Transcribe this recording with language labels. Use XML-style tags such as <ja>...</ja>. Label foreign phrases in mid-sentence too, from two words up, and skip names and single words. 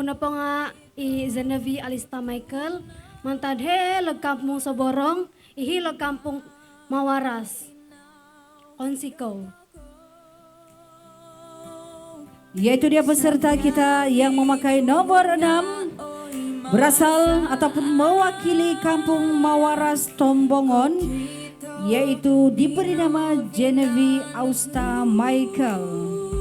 <dtp>na po nga i Zenevi Alista Michael mantadhe lag kampung Soborong ihilog kampung Mawaras Onsiko.</dtp> <ms>Yaitu dia peserta kita yang memakai nomor 6 berasal ataupun mewakili kampung Mawaras Tombongon, yaitu diberi nama Genevieve Austa Michael.</ms>